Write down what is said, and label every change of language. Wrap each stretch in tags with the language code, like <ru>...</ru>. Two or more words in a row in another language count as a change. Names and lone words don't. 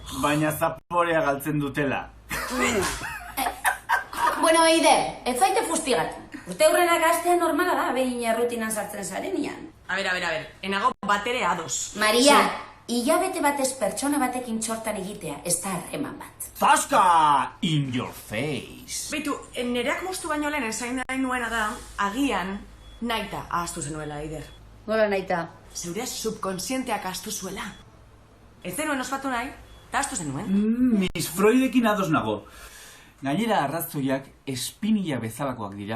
<eu>Baina zaporea galtzen dutela. Bueno, Eider, ez zaite fustigatu. Urte hurrenak astea normala da, behin errutinan sartzen zarenean. A ber, enago batere ados. Maria, hilabete batez pertsona batekin txortan egitea, ez da harreman bat. Zaska!</eu> <en>In your face!</en> <eu>Beitu, nereak moztu baino lehen esain nahi nuena da, agian naita ahaztu zenuela, Eider. Nola naita? Zeure subkonsienteak ahaztu zuela. Ez zenuen ospatu nahi, eta ahaztu zenuen. Miss Freudekin ados nago. Gainera arrazoiak espinilla bezalakoak dira.</eu>